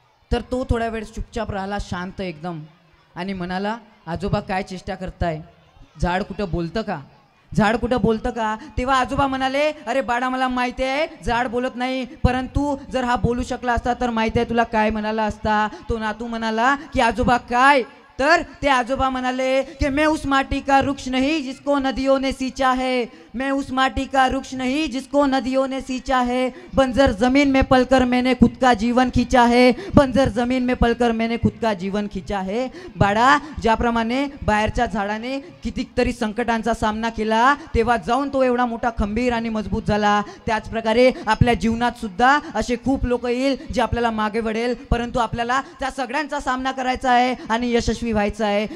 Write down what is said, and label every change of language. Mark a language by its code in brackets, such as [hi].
[mr] तर तो थोड्या वेळ चुपचाप राहिला, शांत एकदम, आणि म्हणाला, आजोबा काय चेष्टा करताय? झाड कुठं बोलतं का? तेव्हा आजोबा म्हणाले, अरे बाळा, मला माहिती आहे झाड बोलत नाही, परंतु जर हा बोलू शकला असता तर माहिती आहे तुला काय म्हणाला असता? तो नातू म्हणाला की आजोबा काय? तर ते आजोबा म्हणाले कि [hi] मैं उस माटी का वृक्ष नहीं जिसको नदियों ने सींचा है, मैं उस माटी का वृक्ष नहीं जिसको नदियों ने सींचा है, बंजर जमीन में पलकर मैंने खुद का जीवन खींचा है, बंजर जमीन में पलकर मैंने खुद का जीवन खींचा है. [mr] बाळा, ज्याप्रमाणे बाहेरच्या झाडाने कितीतरी संकटांचा सामना केला तेव्हा जाऊन तो एवढा मोठा खंबीर आणि मजबूत झाला, त्याच प्रकारे आपल्या जीवनात सुद्धा असे खूप लोक येईल जे आपल्याला मागे वळेल, परंतु आपल्याला त्या सगळ्यांचा सामना करायचा आहे आणि यशस्वी व्हायचं आहे.